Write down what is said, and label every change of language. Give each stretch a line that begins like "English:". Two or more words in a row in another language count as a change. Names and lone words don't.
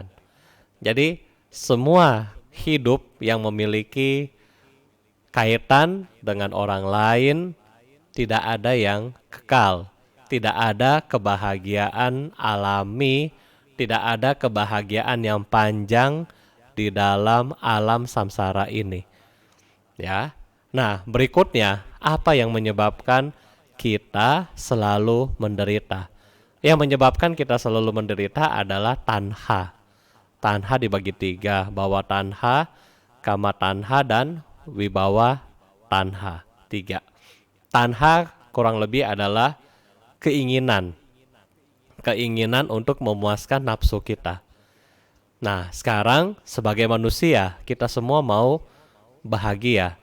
Indonesian: Jadi semua hidup yang memiliki kaitan dengan orang lain tidak ada yang kekal, tidak ada kebahagiaan alami, tidak ada kebahagiaan yang panjang di dalam alam samsara ini. Ya. Nah, berikutnya apa yang menyebabkan kita selalu menderita? Yang menyebabkan kita selalu menderita adalah tanha. Tanha dibagi 3,
Pali: bawa tanha, kama tanha,
Indonesian: dan
Pali: wibawa tanha.
Indonesian: 3. Tanha kurang lebih adalah keinginan untuk memuaskan nafsu kita. Nah, sekarang sebagai manusia, kita semua mau bahagia.